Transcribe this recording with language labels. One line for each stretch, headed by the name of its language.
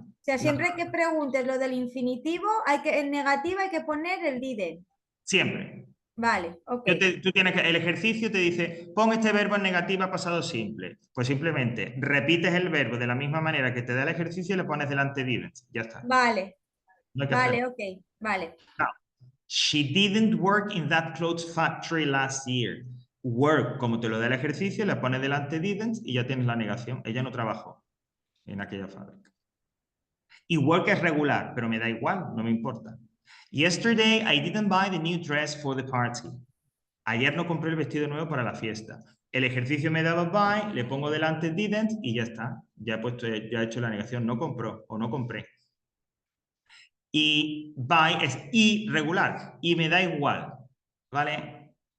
Spanish: O sea, siempre que preguntes lo del infinitivo, en negativa hay que poner el didn't. Siempre. Vale, ok. Tú tienes que, el ejercicio te dice, pon este verbo en negativa pasado simple. Pues simplemente repites el verbo de la misma manera que te da el ejercicio y le pones delante didn't. Ya está. Vale. No hay que Vale, hacer. ok. Vale.
English: Now, she didn't work in that clothes factory last year.
Spanish: Work, como te lo da el ejercicio, le pones delante didn't y ya tienes la negación. Ella no trabajó en aquella fábrica. Y work es regular, pero me da igual, no me importa.
English: Yesterday I didn't buy the new dress for the party.
Spanish: Ayer no compré el vestido nuevo para la fiesta. El ejercicio me daba buy, le pongo delante didn't y ya está. Ya he hecho la negación, no compró o no compré. Y buy es irregular y me da igual, ¿vale?